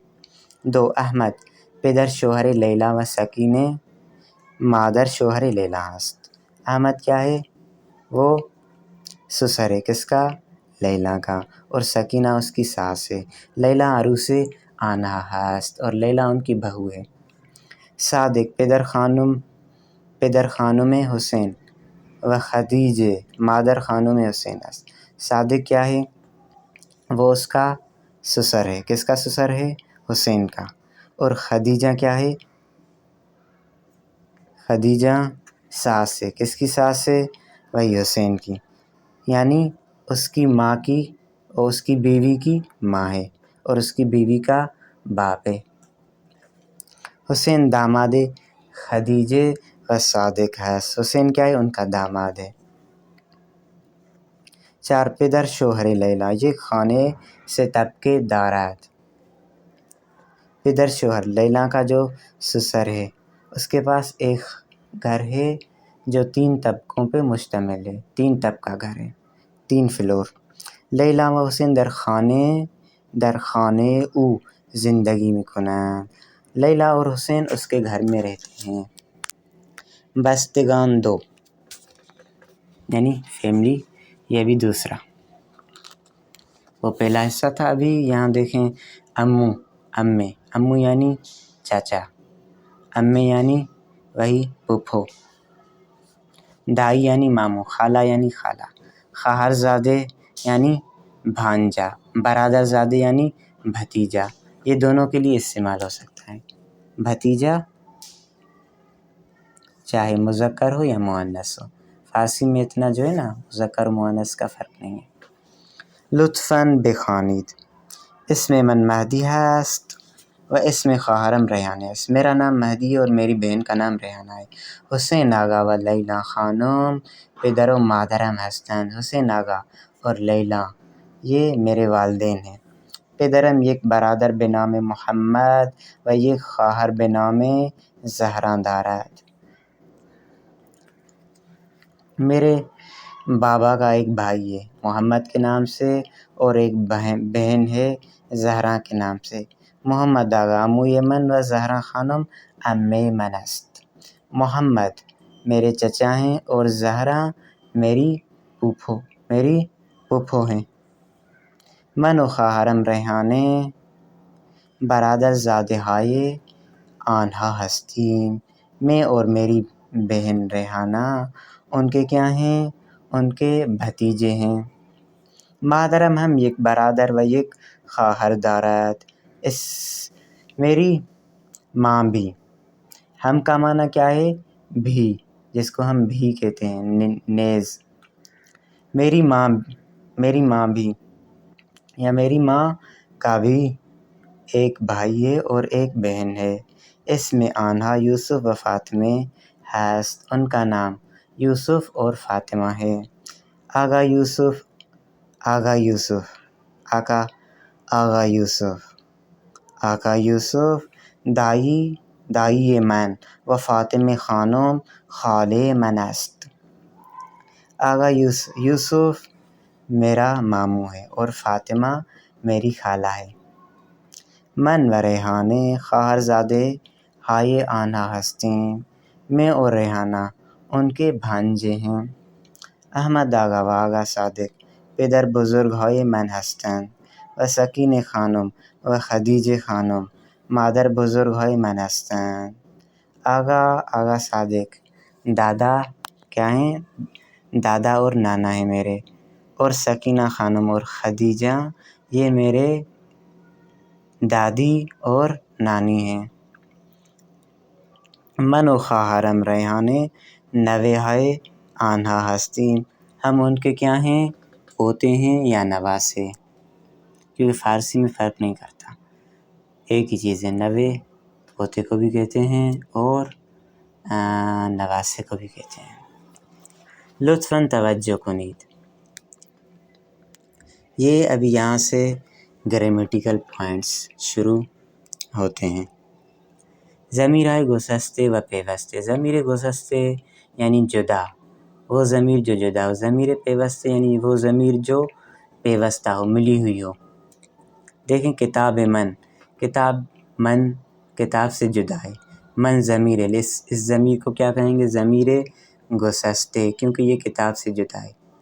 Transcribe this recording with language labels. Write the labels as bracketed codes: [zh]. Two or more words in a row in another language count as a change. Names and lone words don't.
[fa] دو، احمد پدر شوہر لیلا و سکینہ مادر شوہر لیلا است۔ [ur] احمد کیا ہے؟ وہ سسر ہے، کس کا؟ لیلا کا، اور سکینہ اس کی ساس ہے۔ لیلا [fa] عروس آنہا ہست، [ur] اور لیلا ان کی بہو ہے۔ [fa] صادق پدر خانم حسین و خدیجہ مادر خانم حسین است۔ [ur] صادق کیا ہے؟ وہ اس کا سسر ہے، کس کا سسر ہے؟ حسین کا، اور خدیجہ کیا ہے؟ خدیجہ ساس ہے، کس کی ساس ہے؟ وہی حسین کی، یعنی اس کی ماں کی اور اس کی بیوی کی ماں ہے، اور اس کی بیوی کا باپ ہے۔ حسین داماد خدیجہ و صادق ہے۔ حسین کیا ہے؟ ان کا داماد ہے۔ [fa] چار، پدر شوہر لیلا یہ خانے سے طبقے دارد۔ پدر شوہر [ur] لیلا کا جو سسر ہے اس کے پاس ایک گھر ہے جو 3 طبقوں پہ مشتمل ہے، 3 طبقہ گھر ہے، 3 فلور۔ [fa] لیلا و حسین در خانه او زندگی میکنند۔ [ur] لیلا اور حسین اس کے گھر میں رہتے ہیں۔ بستگان 2 یعنی فیملی، یہ بھی دوسرا، وہ پہلا حصہ تھا۔ ابھی یہاں دیکھیں، امو یعنی چاچا، امے یعنی وہی پھوپھو، دائی یعنی ماموں، خالہ یعنی خالہ، خواہر زادے یعنی بھانجا، برادر زادے یعنی بھتیجا۔ یہ دونوں کے لیے استعمال ہو سکتا ہے۔ بھتیجا چاہے مذکر ہو یا مؤنث ہو، فارسی میں اتنا جو ہے نا مذکر و مؤنث کا فرق نہیں ہے۔ [fa] لطفاً بخوانید. اسم من مہدی است و اسم خواہرم ریحانہ است. [ur] میرا نام مہدی ہے اور میری بہن کا نام ریحانہ ہے. [fa] حسین آغا و لیلا خانم پدر و مادرم هستند. [ur] حسین آغا اور لیلا یہ میرے والدین ہیں. [fa] پدرم یک برادر به نام محمد و یک خواهر به نام زهرا دارد. [ur] میرے بابا کا ایک بھائی ہے محمد کے نام سے، اور ایک بہن ہے زہرا کے نام سے. [fa] محمد آغا عموی من و زہرا خانم عمه من است. [ur] محمد میرے چچا ہیں اور زہرا میری پھوپھو ہیں. [fa] من و خواهرم ریحانه برادر زاده های آنها هستیم. [ur] میں اور میری بہن ریحانہ ان کے کیا ہیں؟ ان کے بھتیجے ہیں. [fa] مادرم ہم یک برادر و یک خواہر دارد. [ur] میری ماں بھی، ہم کا معنی کیا ہے؟ بھی، جس کو ہم بھی کہتے ہیں، نیز. میری ماں بھی یا میری ماں کا بھی ایک بھائی ہے اور ایک بہن ہے. اس میں [fa] آنہا یوسف و فاطمہ ہست. [ur] ان کا نام یوسف اور فاطمہ ہے. [fa] آغا یوسف آقا یوسف دایی، دایی من و فاطمه خانم خاله من است. [ur] آغا یوسف میرا ماموں ہے اور فاطمہ میری خالہ ہے۔ [fa] من و ریحانه خواہر زادے ہائے آنها ہستیں، [ur] میں اور ریحانہ ان کے بھانجے ہیں۔ [fa] احمد آغا و آغا صادق پدر بزرگ های من هستند و سکینه خانم و خدیجه خانم مادر بزرگ های من هستند۔ [ur] آغا صادق دادا کیا ہیں؟ دادا اور نانا ہیں میرے، اور سکینہ خانم اور خدیجہ یہ میرے دادی اور نانی ہیں۔ [fa] من و خواہرم ریحانه نوے های آنها ہستیم، [ur] ہم ان کے کیا ہیں؟ پوتے ہیں یا نواسے، کیونکہ فارسی میں فرق نہیں کرتا، ایک ہی چیز ہے، نوے پوتے کو بھی کہتے ہیں اور نواسے کو بھی کہتے ہیں۔ [fa] لطفاً توجہ کنید، [ur] یہ ابھی یہاں سے [en] grammatical points [ur] شروع ہوتے ہیں۔ [fa] ضمیرهای گسسته و پیوسته، ضمیر گسسته یعنی جدا، [ur] وہ ضمیر جو جدا ہو، [fa] ضمیر پیوسته [ur] یعنی وہ ضمیر جو پیوستہ ہو، ملی ہوئی ہو۔ دیکھیں [fa] کتاب من [ur] کتاب سے جدا ہے، من ضمیر ہے، اس ضمیر کو کیا کہیں گے؟ [fa] ضمیر گسسته، [ur] کیونکہ یہ کتاب سے جدا ہے۔